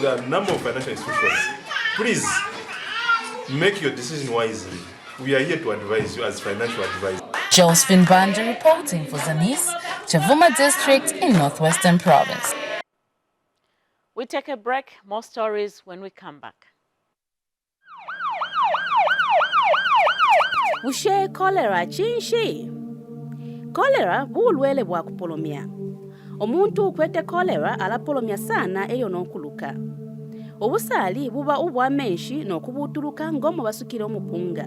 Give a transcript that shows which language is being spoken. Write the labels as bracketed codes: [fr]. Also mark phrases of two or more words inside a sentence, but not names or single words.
[en] There are a number of financial institutions. Please, make your decision wisely. We are here to advise you as financial advisors. Josephine Banda reporting for ZANIS, Chavuma District in Northwestern Province. We take a break. More stories when we come back. [bem] Ushe cholera chinshi. Cholera bulwele bwa kupolomia. Omuntu ukwete cholera alapolomia sana eyo nonkuluka. Obusali buba ubwa menshi nokubutuluka ngomo basukire omupunga.